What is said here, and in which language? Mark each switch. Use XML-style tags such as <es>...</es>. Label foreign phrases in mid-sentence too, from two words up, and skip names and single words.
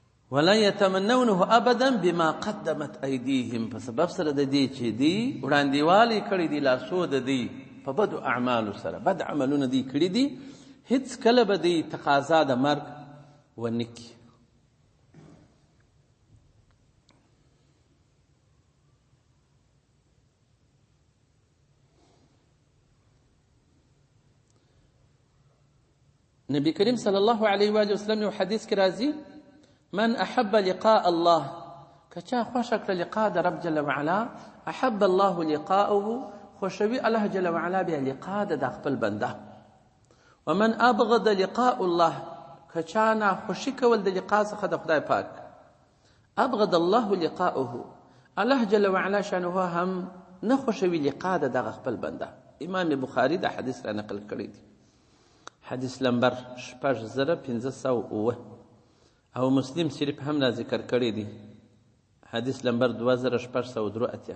<ar>ولا يتمنونه ابدا بما قدمت ايديهم،</ar> <ps>په سبب سره د دې چې دی وړاندېوالی کړی دی لاسو د دی په بدو اعمالو سره، بد عملونه دی کړي دي، هیڅ کله به دی تقاضا د مرګ ونه کړي. نبی کریم صلی الله علیه و آله وسلم یو حدیث کې راځي</ps> <ar>من احب لقاء الله،</ar> <ps>که چا خوښه کړه لقاء د رب جل وعلا،</ps> <ar>احب الله لقاءه،</ar> <ps>خوشوي الله جل وعلا بیا لقاء د خپل بنده.</ps> <ar>ومن ابغض لقاء الله،</ar> <ps>که چا نه خوشي کول د لقاء څخه د خدای پاک،</ps> <ar>ابغض الله لقاءه،</ar> <ps>الله جل وعلا شانه هم نه خوشوي لقاء د خپل بنده. امام بخاری دا حدیث را نقل کړی دی، حدیث نمبر 6507 او مسلم شریف هم را ذکر کړی دی، حدیث نمبر 2683.</ps>